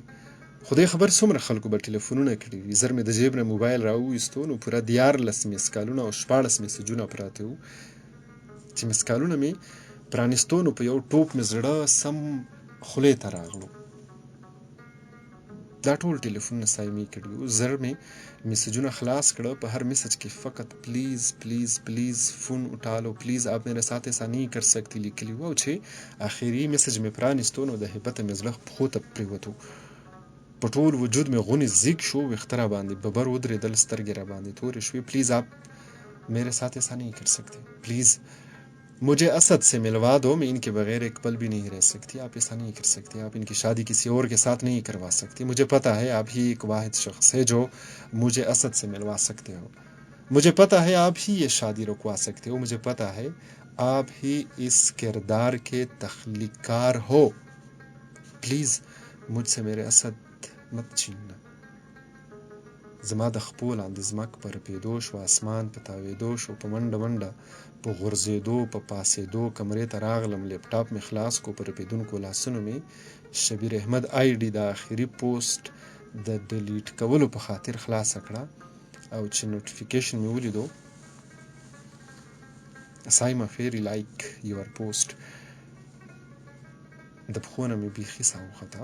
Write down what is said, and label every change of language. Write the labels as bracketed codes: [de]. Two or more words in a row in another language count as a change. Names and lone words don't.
[ps] خدای خبر څومره خلکو به ټلیفونونه کړي وي. زر مې د جیب نه موبایل راوویستو نو پوره 14 مسکالونه او 14 مسیجونه پراته وو. چې مسکالونه مې پرانیستو نو په یو ټوپ مې زړه سم خولې ته راغلو. دا ټول ټلیفونونه سایمې کړي وو. زر مې میسجونه خلاص کړه. په هر میسج کې فقط [ur] پلیز پلیز پلیز فون اٹھا لو، پلیز آپ میرے ساتھ ایسا نہیں کر سکتی [ps] لیکلي وو. چې آخري میسج مې پرانیستو نو د هیبته مې زړه پښو ته پرېوتو. په ټول وجود مې غونې زیږ شو. ویښته را باندې ببر ودرېدل, سترګې را باندې تورې شوې. [ur] پلیز آپ میرے ساتھ ایسا نہیں کر سکتے، پلیز مجھے اسد سے ملوا دو. میں ان کے بغیر ایک پل بھی نہیں رہ سکتی. آپ ایسا نہیں کر سکتے. آپ ان کی شادی کسی اور کے ساتھ نہیں کروا سکتی۔ مجھے پتا ہے آپ ہی ایک واحد شخص ہے جو مجھے اسد سے ملوا سکتے ہو. مجھے پتا ہے آپ ہی یہ شادی رکوا سکتے ہو، مجھے پتا ہے آپ ہی اس کردار کے تخلیق کار ہو، پلیز مجھ سے میرے اسد مت چھیننا. [ps] زما د خپو لاندې ځمک په رپېدو شو، اسمان په تاوېدو شو، په منډه منډه په غورځېدو په پاسېدو کمرې ته راغلم، لیپټاپ مې خلاص کو، په رپېدونکو لاسونو مې شبیر احمد آی ډي د آخري پوسټ د ډیلیټ کولو په خاطر خلاصه کړه، او چې نوټیفیکیشن مې ولیدو سایما فیری [en] like your post, [ps] د پښو نه مې بیخي ساه وخته.